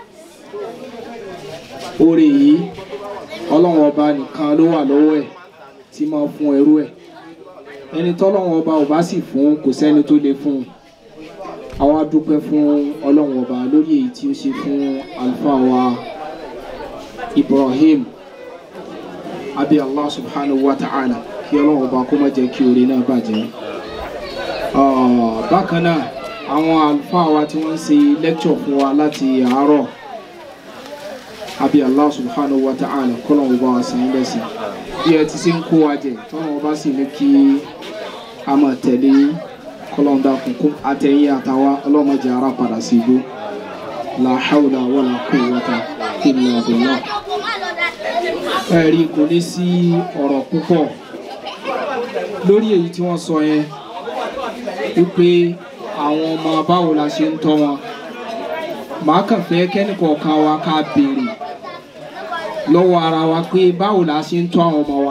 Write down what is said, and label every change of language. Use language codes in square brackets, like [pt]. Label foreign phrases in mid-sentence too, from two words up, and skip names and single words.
[yo] Oore yìí Ọlọ́run Ọba nìkan ló wà lọ́wọ́ ẹ̀ tí máa fún ẹrú ẹ̀. Ẹni tọ́lọ́run Ọba ò bá sì fún kò sẹ́ni tó lè fún un. Àwa dúpẹ́ fún Ọlọ́run Ọba lórí èyí tí ó ṣe fún àlùfáà wa Ibrahim abi [ar] الله سبحانه وتعالى [yo] kí Ọlọ́run Ọba kó má jẹ́ kí oore náà bàjẹ́. Bákan náà àwọn àlùfáà wa tí wọ́n ń ṣe lecture fún wa láti àárọ̀ abi [ar] الله سبحانه وتعالى [yo] kọ́lọ́run Ọba wa san lẹ́san bí ẹ ti ṣe ń kó wa jẹ tọ́lọ́run Ọba sì ní kí a máa tẹ̀lé kọlọ́n dá kúnkún àtẹ̀yìn àtàwa ọlọ́mọdé ara padà sí igbó [ar] لا حول ولا قوة إلا بالله. [yo] Ẹ̀rí kò ní sí ọ̀rọ̀ púpọ̀ lórí èyí tí wọ́n sọ yẹn wípé àwọn ọmọ báwo la ṣe ń tọ́ wọn. Màá kàn fẹ́ kẹ́nìkọ̀ọ̀kan wa ká béèrè lọ́wọ́ ara wa pé báwo la ṣe ń tọ́ àwọn ọmọ wa.